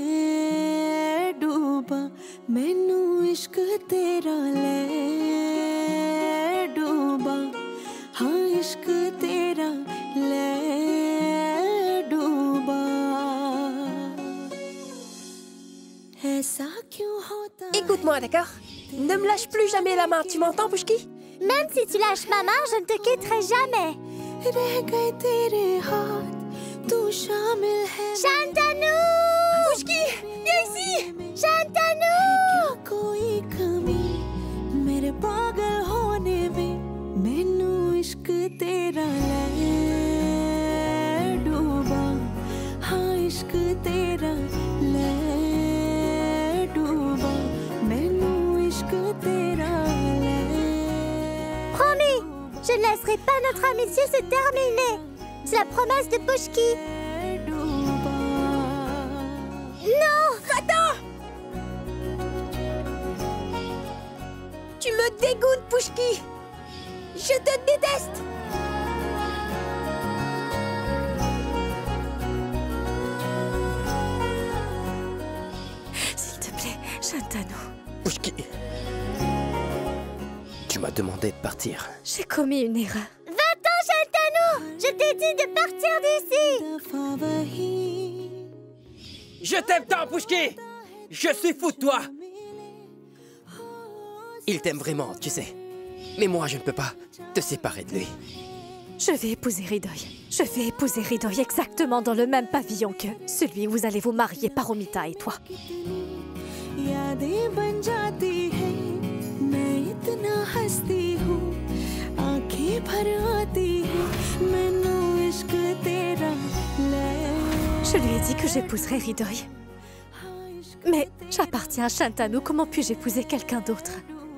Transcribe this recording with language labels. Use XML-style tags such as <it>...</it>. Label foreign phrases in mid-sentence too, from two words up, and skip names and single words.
<hi>डूबा मैनू इश्क तेरा ले डूबा हाँ इश्क तेरा ले डूबा ऐसा क्यों होता</hi> <fr>Écoute-moi, d'accord? Ne me lâche plus jamais la main, tu m'entends, Pushki? Même si tu lâches ma main, je ne te quitterai jamais.</fr> <hi>रह गए तेरे हाथ तू शामिल है</hi> <fr>Shantanu! Pushki, viens ici! Shantanu!</fr> <hi>क्या कोई कमी मेरे पागल होने में मैनू इश्क तेरा ले डूबा हाँ इश्क तेरा ले डूबा मैनू इश्क तेरा ले</hi> <fr>Promis, je ne laisserai pas notre amitié se terminer. C'est la promesse de Pushki.</fr> <hi>डूबा</hi> <fr>Non! Attends! Tu me dégoûtes, Pushki! Je te déteste! S'il te plaît, Shantanu. Pushki, tu m'as demandé de partir. J'ai commis une erreur. Va-t'en, Shantanu! Je t'ai dit de partir d'ici!</fr> <hi>दफा वही</hi> <fr>Je t'aime tant, Pushki! Je suis fou de toi! Il t'aime vraiment, tu sais. Mais moi, je ne peux pas te séparer de lui. Je vais épouser Hridoy. Je vais épouser Hridoy exactement dans le même pavillon que celui où vous allez vous marier, Paromita et toi.</fr> <hi>यादें बन जाती है मैं इतना हंसती हूँ आंखें भर आती है मैनू इश्क तेरा ले</hi> <fr>Je lui ai dit que j'épouserais Hridoy. Mais j'appartiens à Shantanu, comment puis-je épouser quelqu'un d'autre?</fr>